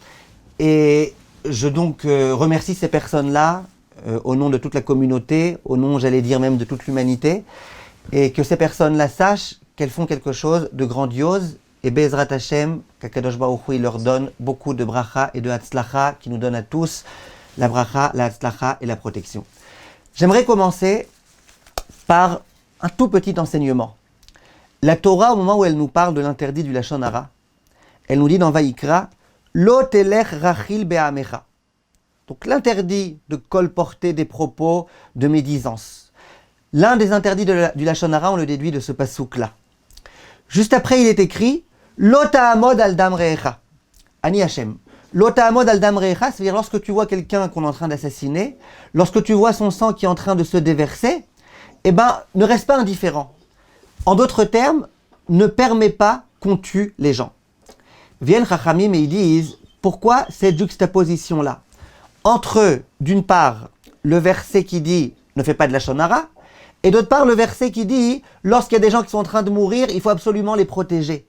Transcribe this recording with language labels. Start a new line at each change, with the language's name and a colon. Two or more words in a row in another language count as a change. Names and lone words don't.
French: Et je donc remercie ces personnes-là, au nom de toute la communauté, au nom, j'allais dire même de toute l'humanité, et que ces personnes-là sachent qu'elles font quelque chose de grandiose, et
Hebrew: בעזרת השם,
French: qu'
Hebrew: הקדוש ברוך הוא,
French: il leur donne beaucoup de bracha et de hatzlacha, qui nous donne à tous la bracha, la hatzlacha et la protection. J'aimerais commencer par un tout petit enseignement. La Torah, au moment où elle nous parle de l'interdit du
Hebrew: לשון הרע,
French: elle nous dit dans Vaïkra,
Hebrew: לא תלך רכיל בעמך.
French: Donc l'interdit de colporter des propos de médisance. L'un des interdits du
Hebrew: לשון הרע,
French: on le déduit de ce pasouk-là. Juste après, il est écrit
Hebrew: לא תעמוד על דם רעך. אני השם. לא תעמוד על דם רעך,
French: c'est-à-dire lorsque tu vois quelqu'un qu'on est en train d'assassiner, lorsque tu vois son sang qui est en train de se déverser, eh ben, ne reste pas indifférent. En d'autres termes, ne permets pas qu'on tue les gens. Viennent Chachamim et ils disent, pourquoi cette juxtaposition-là entre, d'une part, le verset qui dit « ne fais pas de
Hebrew: לשון הרע
French: » et d'autre part, le verset qui dit « lorsqu'il y a des gens qui sont en train de mourir, il faut absolument les protéger ».